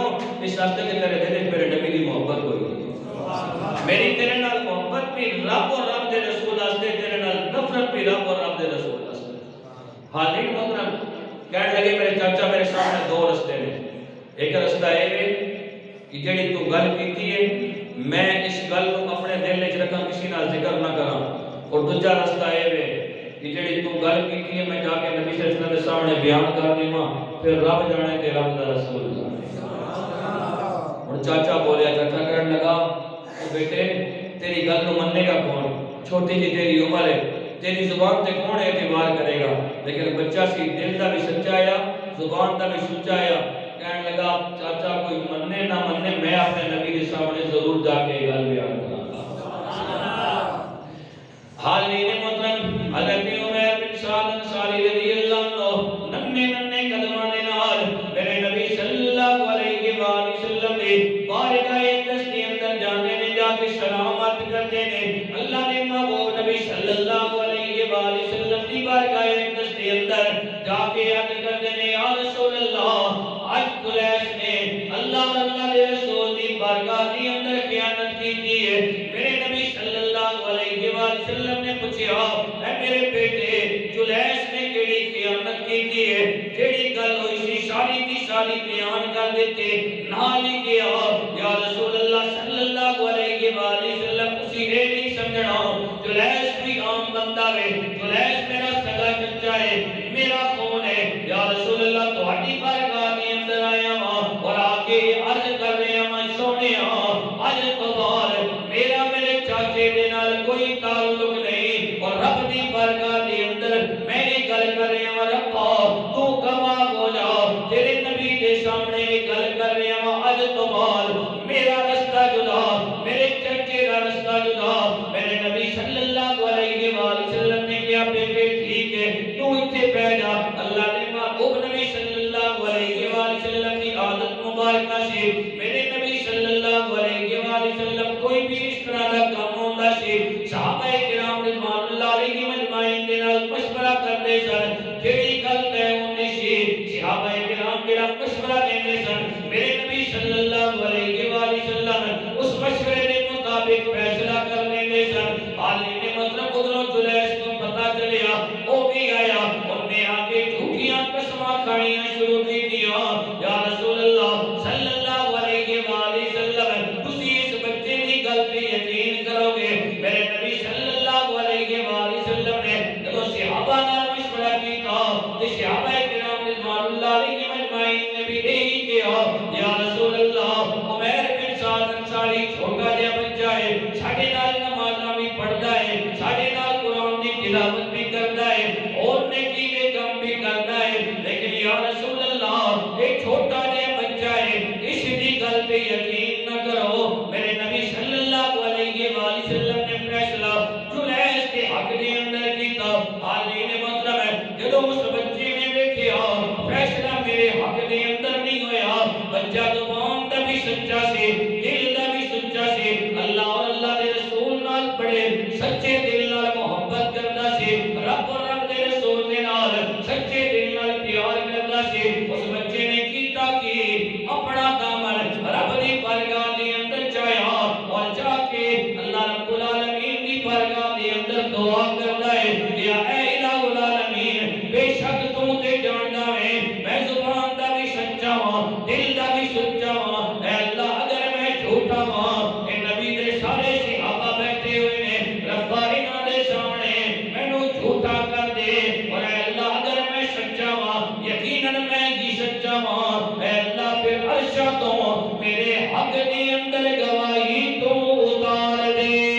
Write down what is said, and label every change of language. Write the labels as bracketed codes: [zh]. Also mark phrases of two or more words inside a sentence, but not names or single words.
[pa] اس واسطے کہ تیرے دل میں میرے نبی کی محبت ہوئی میری تیرے نال محبت بھی رب اور رب دے رسول واسطے تیرے نال نفرت بھی رب اور رب دے رسول واسطے. حالین محترم کہنے لگے میرے چاچا میرے سامنے دو رستے نے. ایک رستہ یہ ہے کہ جڑی تو گل کیتی ہے میں اس گل کو اپنے دل وچ رکھاں کسی نال ذکر نہ کراں. اور دوسرا رستہ یہ ہے کہ جڑی تو گل کیتی ہے میں جا کے نبی [ar] صلی اللہ علیہ وسلم [pa] کے سامنے بیان کر دیواں پھر رب جانے تے رب دا رسول جانے. اور چاچا بولیا چاچا کہنے لگا بیٹے تیری گل کو مننے گا کون؟ چھوٹی جی تیری عمر ہے تیری زبان تے کون اعتبار کرے گا. لیکن بچہ سی دل دا بھی سچا آیا زبان دا بھی سچا آیا. کہنے لگا چاچا کوئی مننے نہ مننے میں اپنے نبی کے سامنے ضرور جا کے گل بیان کروں گا. حالین محترم حضرت عمیر بن سعد انصاری [ar] رضی اللہ عنہ [pa] ننے ننے قدماں دے نال میرے نبی [ar] صلی اللہ علیہ وآلہ وسلم [pa] دی بارگاہ اقدس کے اندر جانے نے جا کے سلامت کرتے نے. اللہ نے محبوب نبی [ar] صلی اللہ علیہ وآلہ وسلم [pa] دی بارگاہ اقدس کے اندر جا کے عرض کرتے نے [ar] یا رسول اللہ [pa] آج قریش نے اللہ اور اللہ کے رسول دی بارگاہ کے اندر خیانت کی ہے. میرے نبی صلی اللہ علیہ وآلہ وسلم نے پوچھا اے میرے جلیس نے کیڑی خیانت کیتی ہے، جیڑی گل ہوئی سی ساری دی ساری بیان کر دیتے. نال ہی گیا [ar] يا رسول الله صلى الله عليه وسلم [pa] تسی یہ نہیں سمجھنا جلیس بھی عام بندہ ہے، جلیس میرا سگا چچا ہے، میرا خون ہے. [ar] يا رسول الله [pa] تہاڈی بارگاہ دے اندر آیا ہاں اور آ کے عرض کر رہے ہاں سونے اج تو بعد میرا میرے چاچے دے نال کوئی تعلق نہیں اور رب دی بارگاہ دے اندر میں یہ گل کر رہا ہاں ربا تو گواہ ہو جا، تیرے نبی دے سامنے یہ گل کر رہا ہاں اج تو بعد میرا راستہ جدا، میرے چاچے دا راستہ جدا. میرے نبی [ar] صلى الله عليه وسلم [pa] نے کہا بیٹے ٹھیک ہے تو اتھے بیٹھ جا. اللہ نے محبوب نبی [ar] صلى الله عليه وسلم [pa] کی عادت مبارک سے میرے نبی [ar] صلى الله عليه وسلم [pa] کوئی بھی اس طرح کا کام ہوتا سی صحابۂ کرام [ar] رضوان الله عليهم أجمعين [pa] دے نال مشورہ کرتے سن، جیڑی گل طے ہوندی سی صحابۂ کرام جیڑا مشورہ دیندے سن میرے نبی [ar] صلى الله عليه وسلم [pa] اس مشورے کے مطابق فیصلہ کر لیندے سن. حالی نے مطلب ادھروں جلیس کو پتا چلیا وہ بھی آیا، انہیں آ کے جھوٹیاں قسماں کھانیاں شروع کی دیا. [ar] يا رسول الله صلى الله عليه وسلم [pa] تسی اس بچے کی گل پہ یقین کرو گے. میرے نبی [ar] صلى الله عليه وسلم [pa] نے جب صحابہ نال مشورہ کیتا تے صحابۂ کرام [ar] رضوان الله عليهم أجمعين [pa] نے بھی یہی کہا [ar] يا رسول الله [pa] عمیر بن سعد انصاری چھوٹا جیہا بچہ ہے، ساڈے نال نمازاں بھی پڑھدا ہے، ساڈے نال قرآن دی تلاوت بھی کردا ہے اور نیکی کے کام بھی کردا ہے، لیکن [ar] يا رسول الله [pa] یہ چھوٹا جیہا بچہ ہے اس دی گل پہ یقین نہ کرو. میرے نبی [ar] صلى الله عليه وسلم [pa] نے فیصلہ جلیس کے حق دے اندر کیتا. حالی نے مطلب ہے جدوں اس بچے نے دیکھیا فیصلہ میرے حق دے اندر نہیں ہویا، بچہ زبان دا بھی سچا سی دل دا بھی سچا سی، اللہ اور اللہ دے رسول نال بڑے سچے دل نال محبت کردا سی، رب اور رب دے رسول دے نال سچے دل نال پیار کردا سی. اس بچے نے کیتا کہ اپنا دامن رب دی بارگاہ دے اندر چایا اور جا کے [ar] الله رب العالمين [pa] دی بارگاہ دے اندر دعا کردا ہے یا اے [ar] إله العالمين [pa] بیشک تو تے جاندا ہے میں زبان دا بھی سچا ہاں دل دا بھی سچا ہاں، اے اللہ اگر میں جھوٹا ہاں اے نبی دے سارے صحابہ بیٹھے ہوئے نے ربا انہاں دے سامنے مینو جھوٹا کر دے اور اے اللہ اگر میں سچا ہاں یقیناً میں ہی سچا ہاں، اے اللہ فیر عرشا تو میرے حق دے اندر گواہی تو اتار دے.